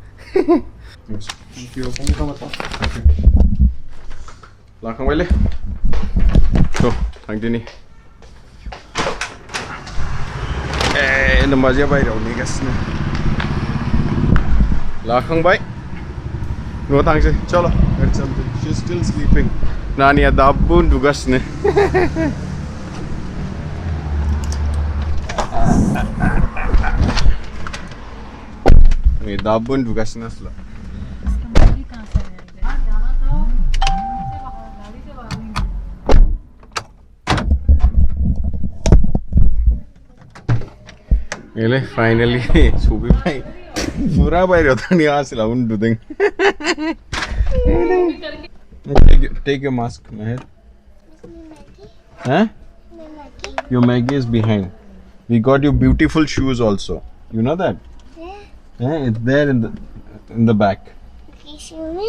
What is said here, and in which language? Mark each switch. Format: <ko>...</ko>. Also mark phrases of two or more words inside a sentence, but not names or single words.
<brx>लाखांबायलै थ' थांदिनि नम्बाजिया बायरायाव नेगासिनो लाखांबाय न'आव थांसै चलो</brx> <en>she is still sleeping</en> <brx>नानिया दाबो उन्दुगासिनो नै दाबो उन्दुगासिनो आसला Ele finally सफैबाय पुरा बायरायाव थांनि आसला उन्दुदों</brx> <en>Take your mask, Meher. Huh? Your Maggie is behind. We got you beautiful shoes also. You know that? Yeah. It's there in the back. Okay, show me.</en>